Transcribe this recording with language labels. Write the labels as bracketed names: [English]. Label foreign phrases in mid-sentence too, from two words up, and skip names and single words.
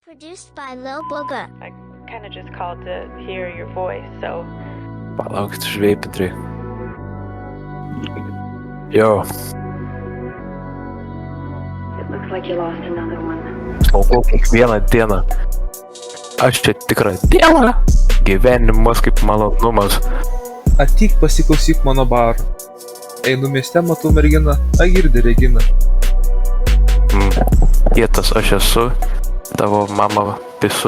[English] Produced by Lil Booger. I kind of just called to hear your voice, so. [Lithuanian] Palaukit, žveipintrai. Jo, [English] It looks like you lost another one. [Lithuanian] smokau kiekvieną dieną. Aš čia tikra dieva. Gyvenimas kaip malonumas. Ateik pasiklausyk mano baro. Einu mieste, matau merginą, girdi Regina. Kietas aš esu, tavo mama pisu.